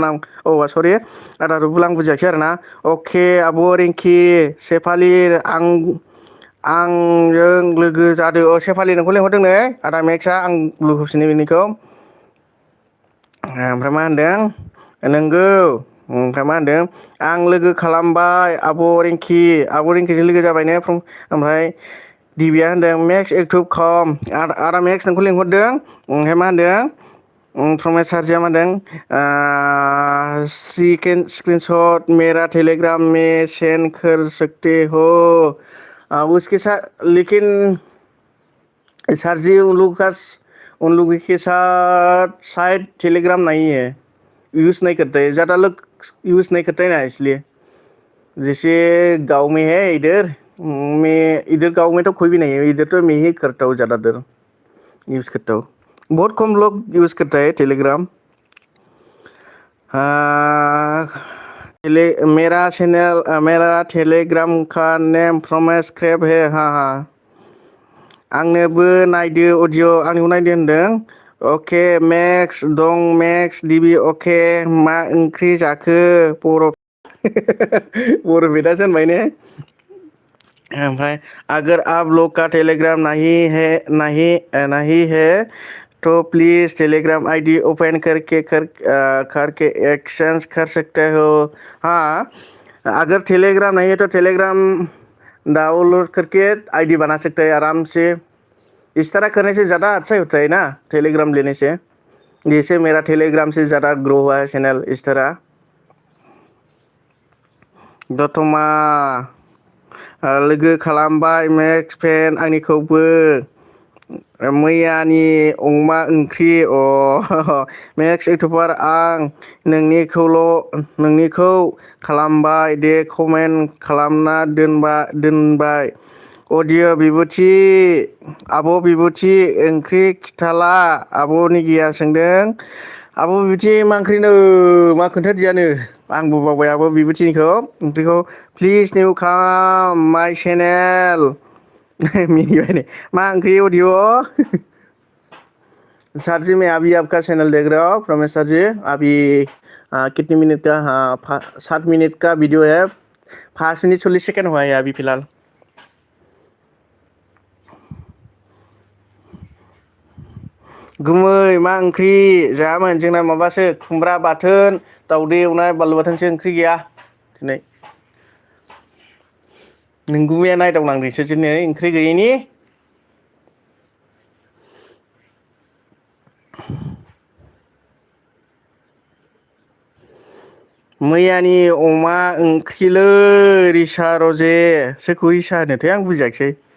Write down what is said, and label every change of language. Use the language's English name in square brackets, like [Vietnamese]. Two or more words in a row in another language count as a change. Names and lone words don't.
[Bodo] नाम सरि आदा रुबुल आं बुजियाखै आरोना अके आब' रिंकि शेफालि आंजों लोगो जादो सेफालि नोंखौ लेंहरदों नै आदा मेक्सआ आं लोगो होफिनो बेनिखौ ओमफ्राय मा होनदों नोंगौ ओमफ्राय मा होनदों आं लोगो खालामबाय आब' रिंकिजों लोगो जाबाय ने ओमफ्राय दिबिया होनदों मेक्स एक्टुब खम आदा मेक्स नोंखौ लिंहरदों ओमफ्राय मा होनदों प्रमेश सारजिया मा होनदों [Hindi] स्क्रिनशॉट मेरा टेलीग्राम में सेंड कर सकते हो अब उसके साथ लेकिन सर जी उन लोगों के साथ शायद टेलीग्राम नहीं है यूज़ नहीं करते ज़्यादा लोग यूज़ नहीं करते ना इसलिए जैसे गांव में है इधर मैं इधर गांव में तो कोई भी नहीं है इधर तो मैं ही करता हूँ ज़्यादातर यूज़ करता हूँ बहुत कम लोग यूज़ करता है टेलीग्राम हाँ मेरा टेलीग्राम का नेम प्रमेश क्रेप है हाँ हाँ आंनोबो नायदो अडिय' आंनिखौ नायदो होनदों अके मेक्स दं मेक्स डिबि अके मा ओंख्रि जाखो [Bodo] बर' बेदासो होनबाय ने ओमफ्राय [Hindi] अगर आप लोग का टेलीग्राम नहीं है तो प्लीज टेलीग्राम आईडी ओपन करके एक्सचेंज कर सकते हो हाँ अगर टेलीग्राम नहीं है तो टेलीग्राम डाउनलोड करके आईडी बना सकते हैं आराम से इस तरह करने से ज़्यादा अच्छा होता है ना टेलीग्राम लेने से जैसे मेरा टेलीग्राम से ज़्यादा ग्रो हुआ है चैनल इस तरह दतमा [Bodo] लोगो खालामबाय मेक्स फेन आंनिखौबो मैयानि अमा ओंख्रि मेक्स इउटुबार आं नोंनिखौ खालामबाय दे कमेन्ट खालामना दोनबाय अडिय' बिबुंथि आब' बिबुंथि ओंख्रि खिथाला आब' निगिया सोंदों आब' बिबुंथि मा ओंख्रिनो मा खोन्थादियानो आंबो बावबाय आब' बिबुंथिनिखौ ओंख्रिखौ [English] please new come my channel [Bodo] मिनिबाय ने मा ओंख्रि अडिय' [Hindi] सर जी मैं अभी आपका चैनल देख रहा हूँ प्रमेश सर जी अभी कितने मिनट का 7 मिनट का वीडियो है 5 मिनट 40 सेकेंड हुआ है अभी फिलहाल [Bodo] गुमै मा ओंख्रि जायामोन जोंना माबासो खुमब्रा बाथोन दाउदै एवनाय बानलु बाथोनसो ओंख्रि गैया दिनै नोंगुमैया नायदावनांदोंसो दिनै ओंख्रि गैयैनि मैयानि अमा ओंख्रिलै रिसा रजे सोरखौ रिसा होनोथाय आं बुजियाखिसै